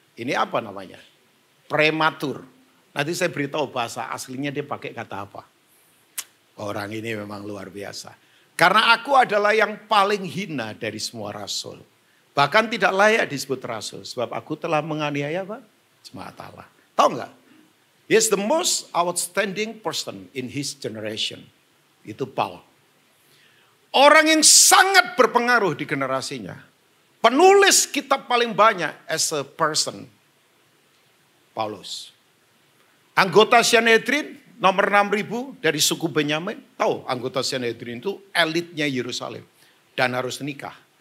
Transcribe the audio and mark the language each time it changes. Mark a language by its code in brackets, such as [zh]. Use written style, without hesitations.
[id] Ini apa namanya? Prematur. Nanti saya beritahu bahasa aslinya dia pakai kata apa. Orang ini memang luar biasa. Karena aku adalah yang paling hina dari semua rasul. Bahkan tidak layak disebut rasul. Sebab aku telah menganiaya apa? Jemaat Allah. Tahu nggak? [en] He is the most outstanding person in his generation. [id] Itu Paul. Orang yang sangat berpengaruh di generasinya. Penulis kitab paling banyak [en] as a person. [id] Paulus. Anggota Sanhedrin nomor 6.000 dari suku Benyamin. Tahu anggota Sanhedrin itu elitnya Yerusalem. Dan harus nikah.